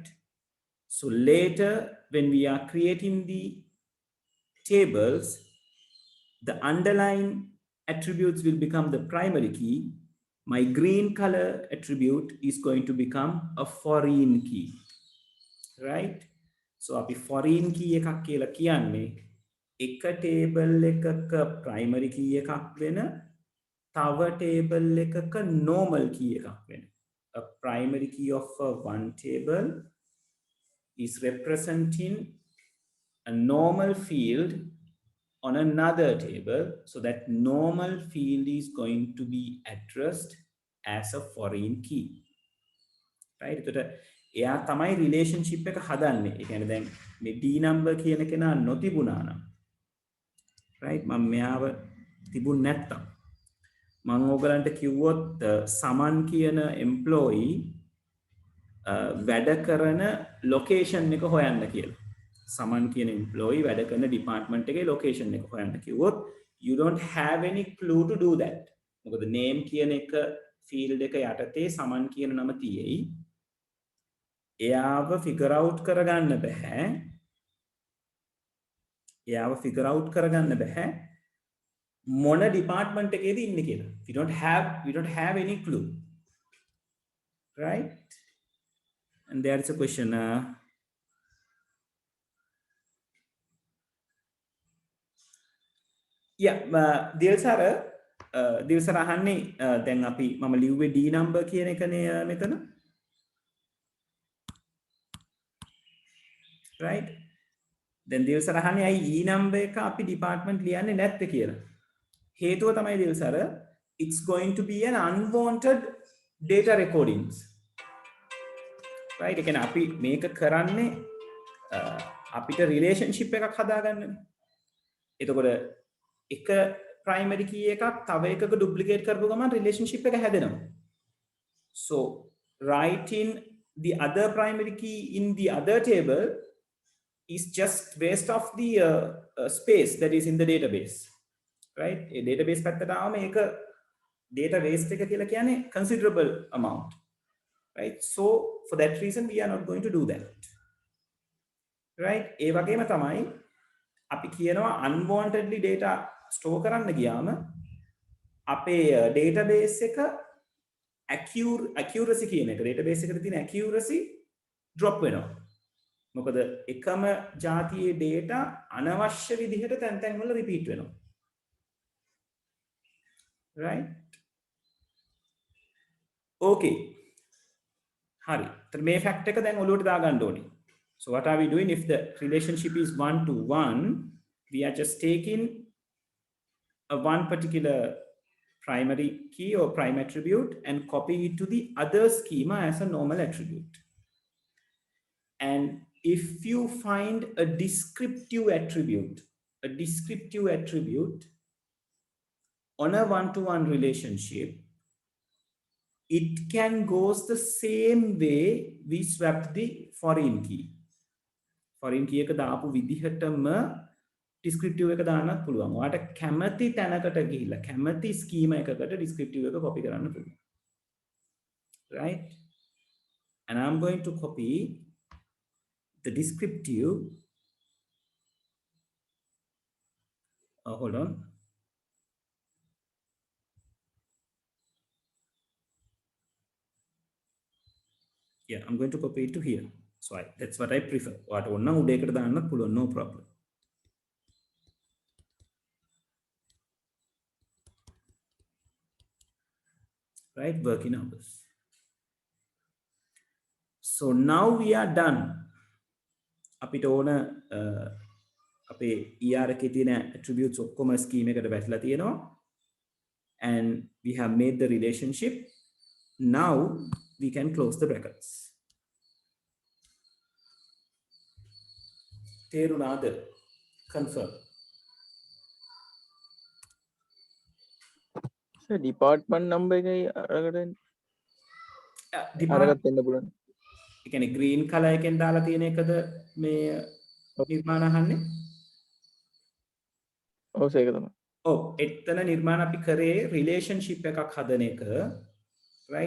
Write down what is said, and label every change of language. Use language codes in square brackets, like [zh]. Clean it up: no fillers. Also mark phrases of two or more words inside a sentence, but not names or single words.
[en] So later, when we are creating the tables, the underlying attributes will become the primary key. My green color attribute is going to become a foreign key. Right? So [si] අපි [en] foreign key [si] එකක් කියලා කියන්නේ එක table එකක [en] primary key [si] එකක් වෙන තව table එකක [en] normal key [si] එකක් වෙන. [en] A primary key of one table is representing a normal field on another table, so that normal field is going to be addressed as a foreign key. Right? So [si] එයා තමයි relationship එක හදන්නේ. ඒ කියන්නේ දැන් මේ D number කියන කෙනා නොතිබුණා නම් right මම මෙයාව තිබුණ නැත්තම් මම ඕගලන්ට කිව්වොත් සමන් කියන employee වැඩ කරන location එක හොයන්න කියලා. සමන් කියන employee වැඩ කරන department එකේ location එක හොයන්න කිව්වොත් [en] you don't have any clue to do that. [si] මොකද name කියන එක field එක යටතේ සමන් කියන නම තියෙයි. එයාව figure out කරගන්න බෑ. මොන department එකේද ඉන්නේ කියලා. [en] We don't have any clue. Right? And there is a question. [si] දිල්සර අහන්නේ දැන් අපි මම ලිව්වේ D number කියන එකනේ මෙතන. [en] Right? [si] දැන් දිල්සර අහන්නේ අයි E number එක අපි department ලියන්නේ නැත්තේ කියලා. හේතුව තමයි [en] දිල්සර it's going to be an unwanted data recordings. Right? [si] ඒ කියන්නේ අපි මේක කරන්නේ අපිට relationship එකක් හදාගන්නනේ. එතකොට එක [en] primary key [si] එකක් තව එකක duplicate කරපු ගමන් relationship එක හැදෙනවා. [en] So writing the other primary key in the other table is just waste of the space that is in the database, right? A database [si] පැත්තට ආවම ඒක [en] data waste [si] එක කියලා කියන්නේ [en] considerable amount, right? So for that reason we are not going to do that, right? [si] ඒ වගේම තමයි අපි කියනවා [en] unwantedly data store [si] කරන්න ගියාම අපේ database එක accuracy කියන එක database එකට තියෙන [en] accuracy drop [si] වෙනවා. මොකද එකම ජාතියේ data අනවශ්‍ය විදිහට තැන් තැන් වල repeat වෙනවා. [en] Right? Okay. [si] හරි. එතන මේ fact එක දැන් ඔලුවට දාගන්න ඕනේ. [en] So what are we doing if the relationship is 1 to 1? We are just taking a one particular primary key or prime attribute and copying it to the other schema as a normal attribute. And if you find a descriptive attribute on a one-to-one relationship, it can goes the same way we swapped the foreign key. Foreign key [si] එක දාපු විදිහටම descriptive එක දාන්නත් පුළුවන්. ඔයාට කැමති තැනකට ගිහිල්ලා කැමති schema එකකට descriptive එක copy කරන්න පුළුවන්. [en] Right? And I'm going to copy the descriptive. Hold on. Yeah, I'm going to copy it to here. So that's what I prefer. What [si] ඔන්න උඩකට දාන්න පුළුවන්, [en] no problem. Right, working hours. So now we are done. [si] අපිට ඕන අපේ ER එකේ තියෙන attributes ඔක්කොම scheme එකට වැටලා තියෙනවා. [en] And we have made the relationship. Now we can close the brackets. [si] තේරුණාද? [en] Confirm. So department number [si] එකයි අරකට [en] department [si] දෙන්න පුළුවන්. ඒ කියන්නේ [en] green color [si] එකෙන් දාලා තියෙන එකද මේ නිර්මාණ අහන්නේ? ඔව් ඒක තමයි. ඔව් එතන නිර්මාණ අපි කරේ relationship එකක් හදන එක, right?